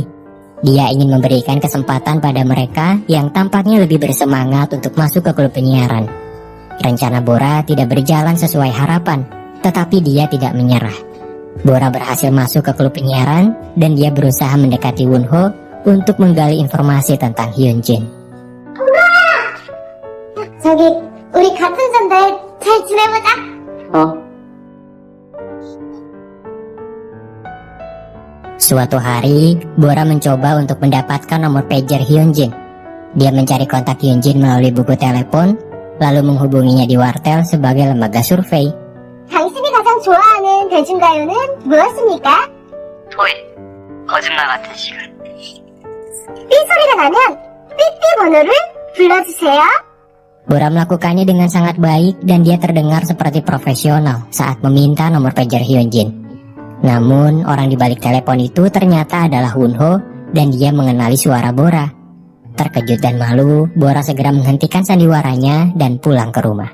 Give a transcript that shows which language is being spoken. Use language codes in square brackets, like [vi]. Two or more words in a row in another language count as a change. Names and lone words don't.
[id] Dia ingin memberikan kesempatan pada mereka yang tampaknya lebih bersemangat untuk masuk ke klub penyiaran. Rencana Bora tidak berjalan sesuai harapan, tetapi dia tidak menyerah. Bora berhasil masuk ke klub penyiaran dan dia berusaha mendekati Wonho untuk menggali informasi tentang Hyunjin. [ko] 저기 우리 같은 선배 잘 지내보자. [id] Suatu hari, Bora mencoba untuk mendapatkan nomor pager Hyunjin. Dia mencari kontak Hyunjin melalui buku telepon, lalu menghubunginya di wartel sebagai lembaga survei. [ko] 당신이 가장 좋아하는 대중가요는 무엇입니까? 토이, 거짓말 같은 시간. 삐 소리가 나면 삐삐 번호를 불러주세요. [id] Bora melakukannya dengan sangat baik dan dia terdengar seperti profesional saat meminta nomor pager Hyunjin. Namun, orang di balik telepon itu ternyata adalah Wonho dan dia mengenali suara Bora. Terkejut dan malu, Bora segera menghentikan sandiwaranya dan pulang ke rumah.